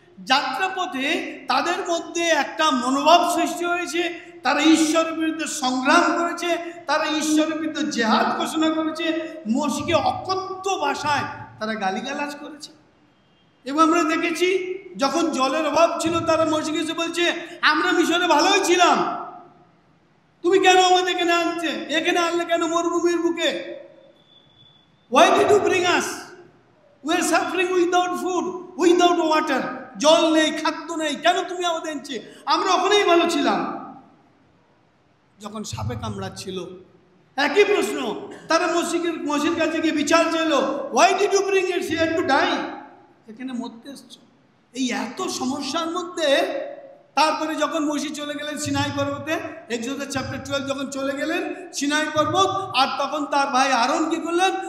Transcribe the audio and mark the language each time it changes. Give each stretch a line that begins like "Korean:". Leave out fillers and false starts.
Bangla: যাত্রাপথে তাদের মধ্যে একটা মনোভাব সৃষ্টি হয়েছে, তারা ঈশ্বরের বিরুদ্ধে সংগ্রাম করেছে, তারা ঈশ্বরের বিরুদ্ধে জেহাদ ঘোষণা করেছে, মসিকে অকথ্য ভাষায় তারা গালিগালাজ করেছে। এবং আমরা দেখেছি যখন জলের অভাব ছিল, তারা মসিকে এসে বলছে আমরা মিশরে ভালোই ছিলাম, তুমি কেন আমাদের এখানে আনছে? এখানে আনলে কেন মরুভূমির বুকে?
English: Why did you bring us? We are suffering without food, without water.
Bangla: জল নেই, খাদ্য নেই, কেন তুমি আমাদের আনছে? আমরা ওখানেই ভালো ছিলাম। যখন সাপে কামড়াচ্ছিল একই প্রশ্ন, তারা মসির কাছে গিয়ে বিচার চাইল,
English: Why did you bring us here to die?
Bangla: এখানে মরতে এসছো। এই এত সমস্যার মধ্যে তারপরে যখন মসি চলে গেলেন সিনাই পর্বতে, এক্সোডাস চ্যাপ্টার 12 যখন চলে গেলেন সিনাই পর্বত, আর তখন তার ভাই আরন কি করলেন?